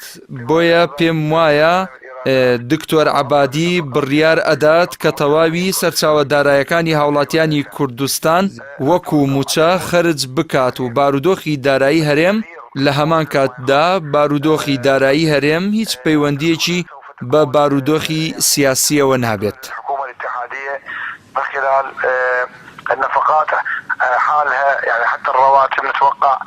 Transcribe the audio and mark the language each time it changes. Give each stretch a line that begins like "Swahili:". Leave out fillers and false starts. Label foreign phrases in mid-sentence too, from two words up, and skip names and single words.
Central Kurdish: بۆیە پێم وایە دکتۆر عەبادی بڕیار ئەدات کە تەواوی سەرچاوە دارایەکانی هاوڵاتیانی کوردستان وەکو موچە خەرج بکات و بارودۆخی دارایی هەرێم لە هەمان کاتدا بارودۆخی دارایی هەرێم هیچ پەیوەندیەکی بە بارودۆخی سیاسیەوە نابێت.
Arabic: الحكومة الاتحادية من خلال النفقات حالها، يعني حتى الرواتب نتوقع